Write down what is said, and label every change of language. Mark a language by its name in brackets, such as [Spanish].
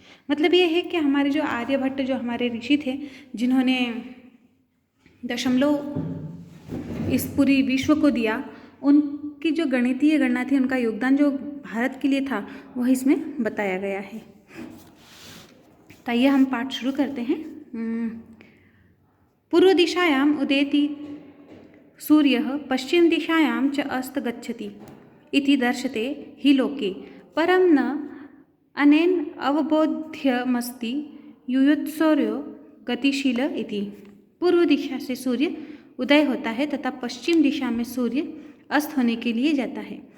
[Hindi] मतलब ये है कि हमारे जो आर्यभट्ट जो हमारे ऋषि थे, जिन्होंने दशमलव इस पूरी विश्व को दिया, उनकी जो गणितीय गणना थी, उनका योगदान जो भारत के लिए था वह इसमें बताया गया है। तो आइए हम पाठ शुरू करते हैं। [Sanskrit] पूर्व दिशायां उदेति सूर्यः पश्चिम दिशायां च अस्त गच्छति इति दर्शते हि लोके परं न अनेन अवबोध्यमस्ति युयोत्सर्यो गतिशील इति। [Hindi] पूर्व दिशा से सूर्य उदय होता है तथा पश्चिम दिशा में सूर्य अस्त होने के लिए जाता है।